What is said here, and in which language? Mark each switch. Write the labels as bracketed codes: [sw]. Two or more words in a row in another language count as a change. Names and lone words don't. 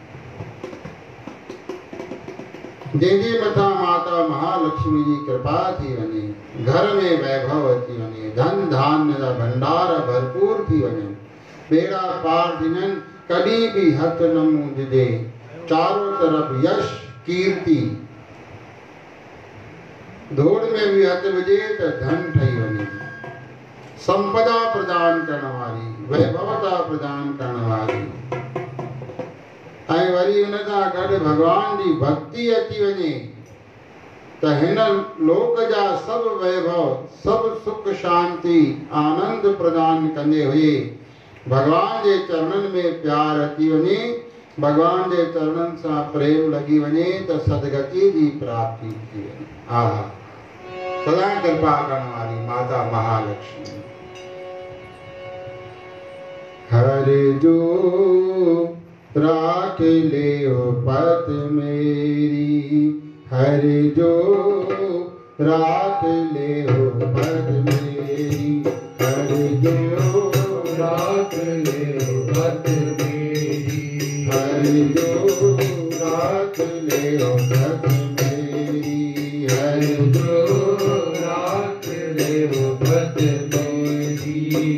[sd] जेजे मथा माता महालक्ष्मी जी कृपा थी वने, घर में वैभव अची वने, धन धान्य का भंडार भरपूर थी वने, बेड़ा पार थियन, कभी भी हथ न मूंझजे, चारों तरफ यश कीर्ति, धूड़ में भी हथ विजे तो धन ठही वने, [hi] संपदा प्रदान करने वाली, वैभवता प्रदान करने वाली, [sd] ऐं वरी उन सां गॾु भगवान जी भक्ति अची वञे त हिन लोक जा सब वैभव, सब सुख शांति आनंद प्रदान कंदे हुए भगवान जे चरणन में प्यार अची वञे, भगवान जे चरणन सां प्रेम लगी वञे त सदगति जी प्राप्ति थी वञे। आहा, सदा कृपा करण वाली माता महालक्ष्मी। हरे जो राख ले पत मेरी, हरि जो राख ले पत मेरी, हरि जो राख ले पत मेरी, हरि जो राख ले पत मेरी, हरि जो राख ले पत मेरी।